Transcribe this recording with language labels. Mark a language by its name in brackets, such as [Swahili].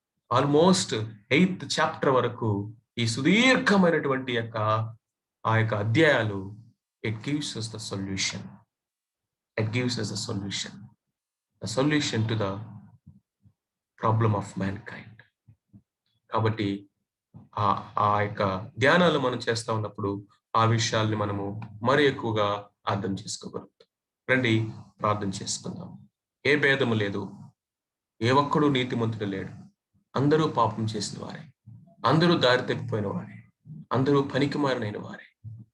[Telugu] Almost 8th chapter వరకు ఈ సుదీర్ఘమైనటువంటి ఆ యొక్క అధ్యాయాలు [English] It gives us the solution. It gives us a solution. The solution to the problem of mankind. కాబట్టి [Telugu] ఆ ఆ యొక్క ధ్యానాలు మనం చేస్తా ఉన్నప్పుడు ఆ విషయాల్ని మనము మరి ఎక్కువగా అర్థం చేసుకోగలుగుతాం. రండి ప్రార్థన చేసుకుందాం. ఏ భేదము లేదు. ఏ ఒక్కడు నీతిమంతుడు లేడు. అందరూ పాపం చేసిన వారే. అందరూ దారి తప్పిపోయిన వారే. అందరూ పనికిమాలినైన వారే.